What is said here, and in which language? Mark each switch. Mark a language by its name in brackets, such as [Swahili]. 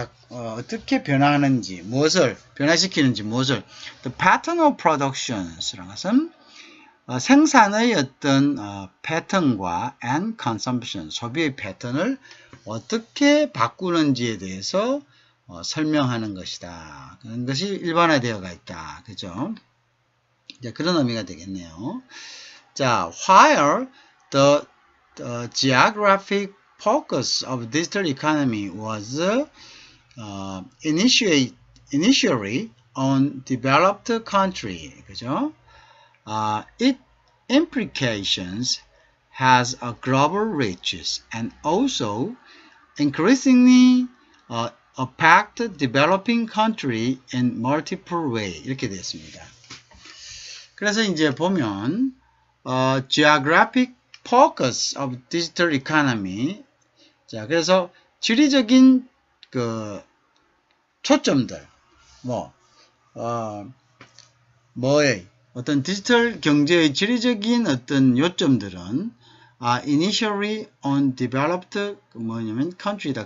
[Korean] 어떻게 변화하는지, 무엇을 변화시키는지, 무엇을 [English] the pattern of productions [Korean] 라는 것은 생산의 어떤 패턴과 [English] and consumption, [Korean] 소비의 패턴을 어떻게 바꾸는지에 대해서 설명하는 것이다. 그런 것이 일반화되어가 있다. 그죠? 그런 의미가 되겠네요. [English] 자, while the geographic focus of digital economy was initially on developed country, 그죠? Its implications has a global reach and also increasingly impact developing country in multiple way [Korean] 이렇게 되었습니다. 그래서 이제 보면 [English] geographic focus of digital economy. [Korean] 자, 그래서 지리적인 그 초점들, 뭐의 어떤 디지털 경제의 지리적인 어떤 요점들은 [English] initially on developed [Korean] 뭐냐면 country다.